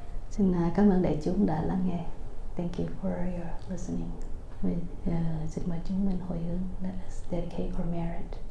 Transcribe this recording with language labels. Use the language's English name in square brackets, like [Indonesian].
[Vietnamese] Xin cảm ơn đại chúng đã lắng nghe. [English] Thank you for your listening. [Vietnamese] Xin mời chúng mình hồi hướng. [English] Let us dedicate our merit.